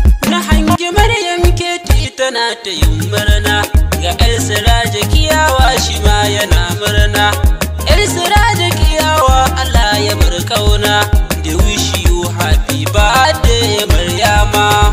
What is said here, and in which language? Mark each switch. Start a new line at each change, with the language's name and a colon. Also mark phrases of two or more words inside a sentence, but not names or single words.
Hausa: Na hangi Maryam Keti tana ta yin murna. Ga El Siraja Kiyawa shi ma yana murna. El Siraja Kiyawa Allah ya bar kauna.
English: They wish you happy birthday, Maryama.